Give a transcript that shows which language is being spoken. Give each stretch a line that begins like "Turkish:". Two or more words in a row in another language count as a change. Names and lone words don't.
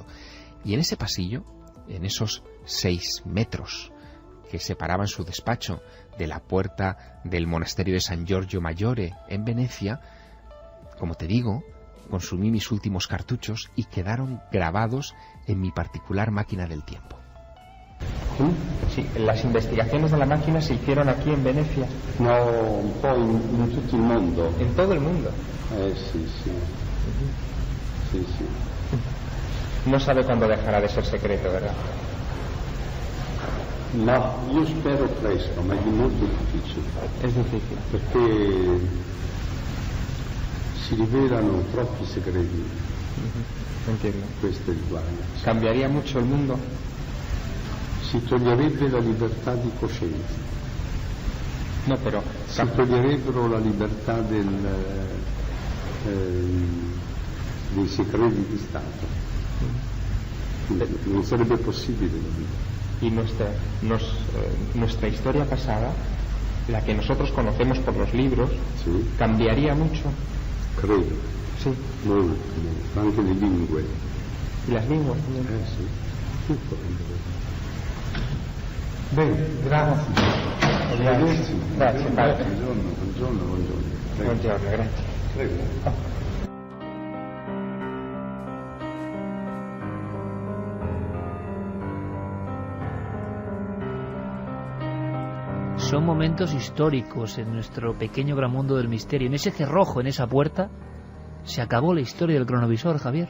Spanish: Y en ese pasillo, en esos 6 metros que separaban su despacho de la puerta del monasterio de San Giorgio Maggiore en Venecia, como te digo, consumí mis últimos cartuchos y quedaron grabados en mi particular máquina del tiempo. Sí, las investigaciones de la máquina se hicieron aquí en Venecia.
Italian: No, un po' in tutto il mondo.
Spanish: En todo el mundo.
Italian: Sì. Sì.
Spanish: No sabe cuándo dejará de ser secreto, ¿verdad?
Italian: Ma io spero presto, ma è molto difficile.
Spanish: Es difícil.
Italian: Perché si rivelano troppi segreti.
Spanish: Entiendo.
Italian: Questo è il guaio.
Spanish: ¿Cambiaría mucho el mundo?
Italian: Si toglierebbe la libertà di coscienza.
Spanish: No, pero
Italian: Si toglierebbero la libertà dei segreti di Stato. Non sarebbe possibile la vita.
Spanish: Y nuestra historia pasada, la que nosotros conocemos por los libros,
Italian: Sì,
Spanish: cambiaría mucho.
Italian: credo.
Spanish: Sí.
Italian: Molto, anche le lingue.
Spanish: Y las lenguas.
Italian: Sì, tutto. Bene, grazie. Grazie, padre. Buongiorno, grazie. Prego.
Spanish: Son momentos históricos en nuestro pequeño gran mundo del misterio. En ese cerrojo, en esa puerta, se acabó la historia del cronovisor, Javier.